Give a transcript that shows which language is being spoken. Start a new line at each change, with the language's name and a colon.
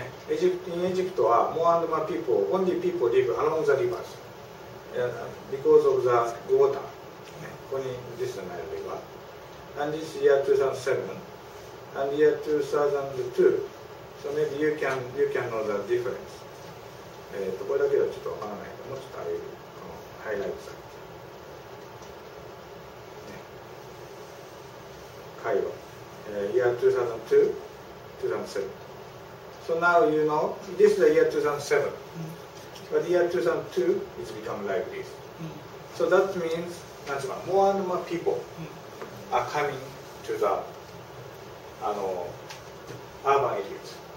English: In Egypt, more and more people, only people live along the rivers because of the water. This is the Nile River. And this year 2007 and year 2002, So maybe you can know the difference.
Japanese: これだけではちょっとわからないから、もうちょっとあれこのハイライトされて、会話、
English: year 2002, 2007. So now you know this is the year 2007, but year 2002 is become like this. So that means more and more people are coming to the urban areas.